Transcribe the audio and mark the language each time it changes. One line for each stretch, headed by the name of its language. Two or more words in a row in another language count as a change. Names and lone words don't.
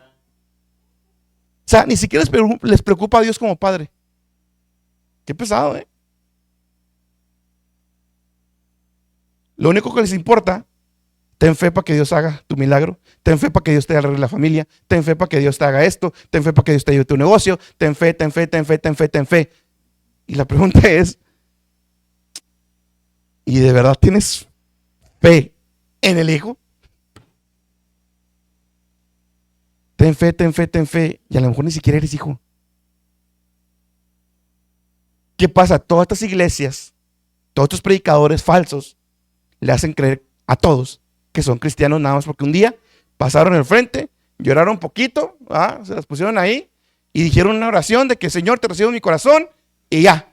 Spanish: O sea, ni siquiera les preocupa a Dios como Padre. Qué pesado, ¿eh? Lo único que les importa, ten fe para que Dios haga tu milagro, ten fe para que Dios te arregle la familia, ten fe para que Dios te haga esto, ten fe para que Dios te ayude tu negocio, ten fe, ten fe, ten fe, ten fe, ten fe. Y la pregunta es, ¿y de verdad tienes fe en el Hijo? Ten fe, ten fe, ten fe, y a lo mejor ni siquiera eres hijo. ¿Qué pasa? Todas estas iglesias, todos estos predicadores falsos, le hacen creer a todos que son cristianos nada más porque un día pasaron el frente, lloraron un poquito, se las pusieron ahí y dijeron una oración de que Señor te recibo en mi corazón y ya.